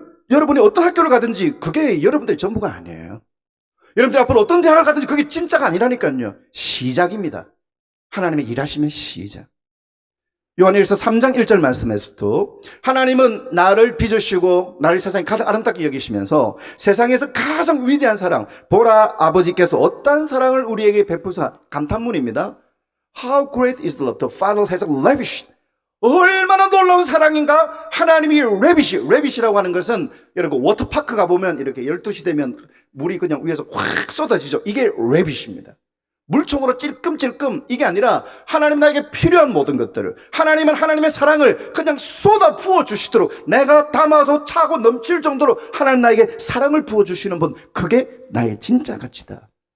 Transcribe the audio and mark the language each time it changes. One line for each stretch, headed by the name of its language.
Korean: 여러분이 어떤 학교를 가든지 그게 여러분들의 전부가 아니에요. 여러분들이 앞으로 어떤 대학을 가든지 그게 진짜가 아니라니까요. 시작입니다. 하나님의 일하시면 시작. 요한일서 3장 1절 말씀에서도 하나님은 나를 빚으시고 나를 세상에 가장 아름답게 여기시면서 세상에서 가장 위대한 사랑, 보라 아버지께서 어떤 사랑을 우리에게 베푸사. 감탄문입니다.
English: How great is the love the Father has lavished.
Korean: 얼마나 놀라운 사랑인가? 하나님이 레빗이라고 하는 것은 여러분 워터파크 가보면 이렇게 12시 되면 물이 그냥 위에서 확 쏟아지죠. 이게 레빗입니다. 물총으로 찔끔찔끔 이게 아니라 하나님 나에게 필요한 모든 것들을 하나님은 하나님의 사랑을 그냥 쏟아 부어주시도록 내가 담아서 차고 넘칠 정도로 하나님 나에게 사랑을 부어주시는 분, 그게 나의 진짜 가치다.